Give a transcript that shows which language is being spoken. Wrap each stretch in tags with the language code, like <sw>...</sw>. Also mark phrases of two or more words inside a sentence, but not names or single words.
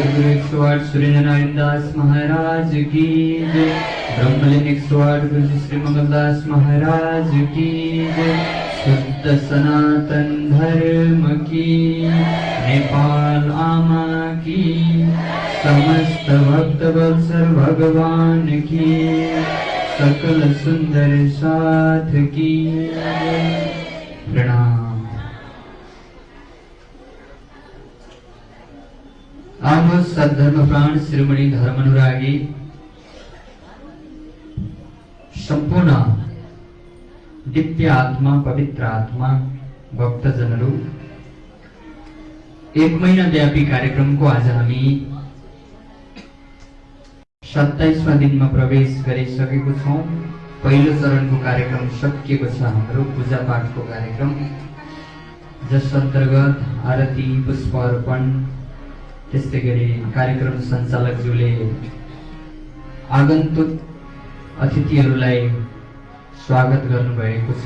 <hi>गुरु 108 सुरेंद्र नारायण दास महाराज की जय, ब्रह्मलीन 108 गुरु जी श्री मंगलदास महाराज की जय, शुद्ध सनातन धर्म की, नेपाल आमा की, समस्त भक्त वत्सल भगवान की, सकल सुंदर साथ की प्रणाम।</hi> <ne>अब सद्धर्म प्राण शिरोमणि धर्मानुरागी संपूर्ण दिव्य आत्मा, पवित्र आत्मा भक्तजनहरू, 1 महिना व्यापी कार्यक्रमको आज हामी 27वां दिनमा प्रवेश गरिसकेको छौं। पहिलो चरणको कार्यक्रम सकिएको छ, हाम्रो पूजा पाठको कार्यक्रम, जस अन्तर्गत आरती, पुष्प अर्पण, त्यस्तै गरी कार्यक्रम सञ्चालकज्यूले आगन्तुक अतिथिहरूलाई स्वागत गर्नुभएको छ।</ne>